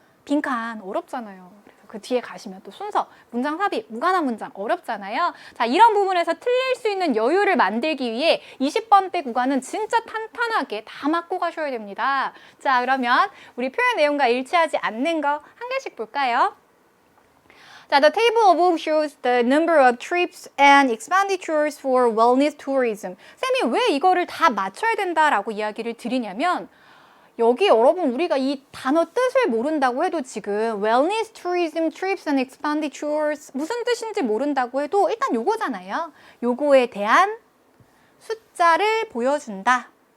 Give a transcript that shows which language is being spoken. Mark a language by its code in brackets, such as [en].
[ko] 빈칸 어렵잖아요. 그래서 그 뒤에 가시면 또 순서, 문장 삽입, 무관한 문장 어렵잖아요. 자, 이런 부분에서 틀릴 수 있는 여유를 만들기 위해 20번대 구간은 진짜 탄탄하게 다 맞고 가셔야 됩니다. 자, 그러면 우리 표현 내용과 일치하지 않는 거 한 개씩 볼까요? [en] 자, the table above shows the number of trips and expenditures for wellness tourism. [ko] 쌤이 왜 이거를 다 맞춰야 된다라고 이야기를 드리냐면 여기 여러분 우리가 이 단어 뜻을 모른다고 해도 지금 [en] wellness tourism trips and expenditures [ko] 무슨 뜻인지 모른다고 해도 일단 요거잖아요. 요거에 대한 숫자를 보여준다.